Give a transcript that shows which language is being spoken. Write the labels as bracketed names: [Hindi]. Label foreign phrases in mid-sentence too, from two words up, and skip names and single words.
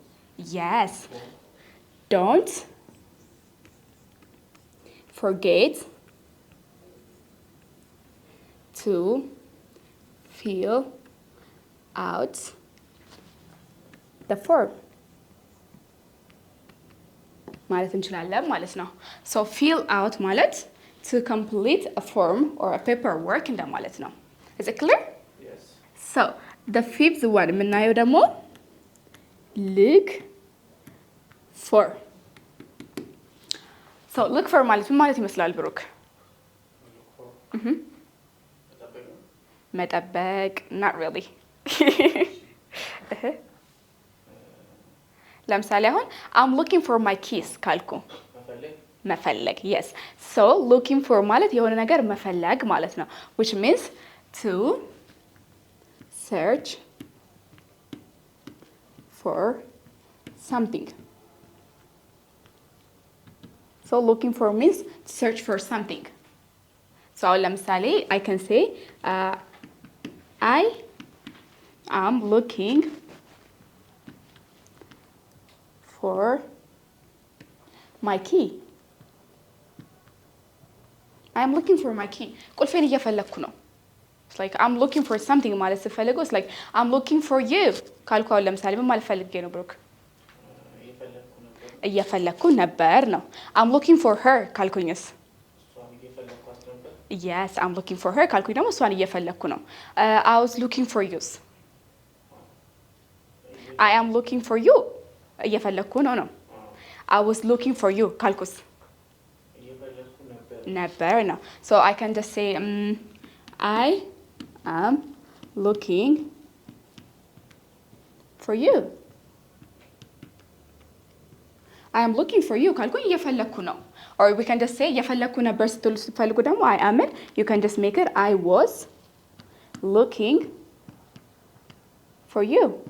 [English] yes form. don't forget to fill out the form [Amharic] ማለት እንችላለን ማለት ነው [English] so fill out ማለት to complete a form or a paperwork [Amharic] እንደማለት ነው [English] is it clear Yes. so the fifth one [Amharic] የምናየው ደግሞ [English] look for so look for [Amharic] ማለት ምን ማለት ይመስላል [English] ብሩክ Look for. [Amharic] መጠበቅ ነው። [English] መጠበቅ not really [Amharic] ለምሳሌ አሁን [English] I'm looking for my keys ካልኩ [Amharic] መፈለግ [English] መፈለግ yes so looking for [Amharic] ማለት የሆነ ነገር መፈለግ ማለት ነው [English] which means to search for something so looking for means to search for something so ለምሳሌ I can say I am looking for my key I am looking for my key [Amharic] ቁልፌን እየፈለኩ ነው [English] it's like I'm looking for something [Amharic] ማለት ስፈልጉ [English] it's like I'm looking for you [Amharic] ካልኩ አሁን ለምሳሌ ምን ማለት ፈልጌ ነው ብሩክ እየፈለግኩ ነበር። እየፈለኩ ነበር ነው [English] I'm looking for her [Amharic] ካልኩኝስ እሷን እየፈለግኳት ነበር። [English] yes I'm looking for her [Amharic] ካልኩኝ ደግሞ እሷን እየፈለኩ ነው [English] I was looking for you I am looking for you [Amharic] እየፈለኩ ነው ነው [English] I was looking for you ካልኩስ [Amharic] እየፈለግኩ ነበር። ነበር ነው [English] so I can just say I am looking for you I am looking for you [Amharic] ካልኩኝ እየፈለኩ ነው [English] or we can just say [Amharic] እየፈለኩ ነበር ስትሉ ስትፈልጉ ደግሞ [English] I am it you can just make it I was looking for you